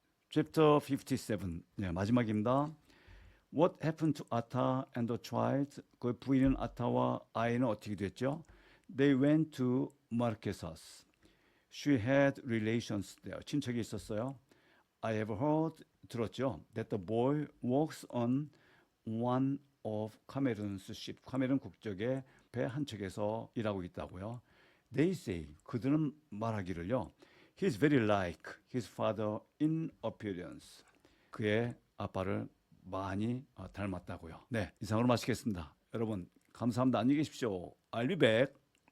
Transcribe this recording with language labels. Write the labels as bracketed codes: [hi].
[en] Chapter 57, [ko] 네, 마지막입니다. [en] What happened to Atta and the child? [ko] 그 부인은 아타와 아이는 어떻게 됐죠? [en] They went to Marquesas. She had relations there. [ko] 친척이 있었어요. [en] I have heard, [ko] 들었죠? [en] That the boy works on one of Cameron's ship. [ko] 카메룬 국적의 배 한 척에서 일하고 있다고요. [en] They say, [ko] 그들은 말하기를요. [en] He's very like his father in appearance. [ko] 그의 아빠를 많이 닮았다고요. 네, 이상으로 마치겠습니다. 여러분 감사합니다. 안녕히 계십시오. [en] I'll be back.